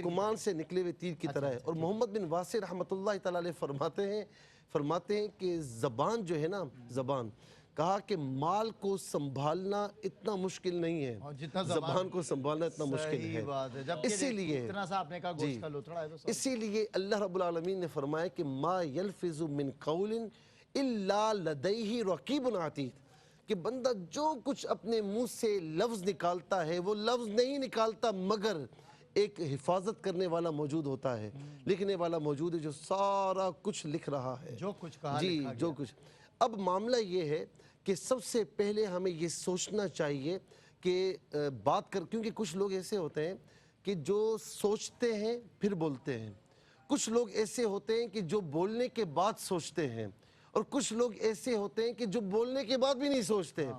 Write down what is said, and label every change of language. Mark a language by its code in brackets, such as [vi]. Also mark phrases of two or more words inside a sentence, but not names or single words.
[ur] کمان سے نکلے ہوئے تیر کی طرح ہے۔ اور محمد بن واسع [ar] رحمۃ اللہ تعالی علیہ [ur] فرماتے ہیں کہ زبان جو ہے نا، زبان کہا کہ مال کو سنبھالنا اتنا مشکل نہیں ہے، زبان کو سنبھالنا اتنا مشکل ہے۔ اسی لیے [ar] اللہ رب العالمین [ur] نے فرمایا کہ [ar] ما یلفظ من قول الا لدیہ رقیب عتید، [ur] کہ بندہ جو کچھ اپنے منہ سے لفظ نکالتا ہے وہ لفظ نہیں نکالتا مگر ایک حفاظت کرنے والا موجود ہوتا ہے، لکھنے والا موجود ہے جو سارا کچھ لکھ رہا ہے، جو کچھ کہا جی جو کچھ۔ اب معاملہ یہ ہے کہ سب سے پہلے ہمیں یہ سوچنا چاہیے کہ کیونکہ کچھ لوگ ایسے ہوتے ہیں کہ جو سوچتے ہیں پھر بولتے ہیں، کچھ لوگ ایسے ہوتے ہیں کہ جو بولنے کے بعد سوچتے ہیں، اور کچھ لوگ ایسے ہوتے ہیں کہ جو بولنے کے بعد بھی نہیں سوچتے ہیں۔